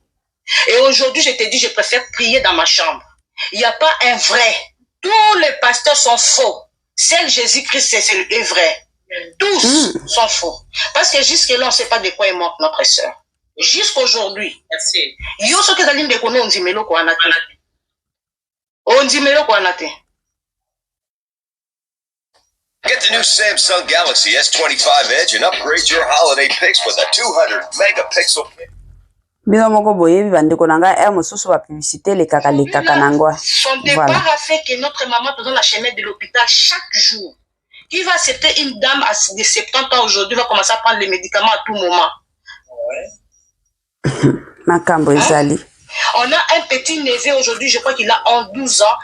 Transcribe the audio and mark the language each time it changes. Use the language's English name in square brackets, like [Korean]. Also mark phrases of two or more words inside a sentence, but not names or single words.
[French] Et aujourd'hui, je te dis, je préfère prier dans ma chambre. Il n'y a pas un vrai. Tous les pasteurs sont faux. Seul Jésus-Christ, c'est vrai. Tous sont faux. Parce que jusque-là, on ne sait pas de quoi est morte notre sœur. Jusqu'aujourd'hui. Merci. [Lingala] Yo so kezali ndeko no ndimelo ko anate. O ndimelo ko anate. [English] Get the new Samsung Galaxy S25 Edge and upgrade your holiday pics with a 200 megapixel. [Lingala] Bino moko boyebi bandeko nanga mosusu ba publicité le kaka nangwa. [French] Son départ a fait que notre maman dans la chemin de l'hôpital chaque jour. Qui va accepter une dame de 70 ans aujourd'hui va commencer à prendre les médicaments à tout moment. [Lingala] Makambo ezali. [French] On a un petit neveu aujourd'hui, je crois qu'il a 12 ans.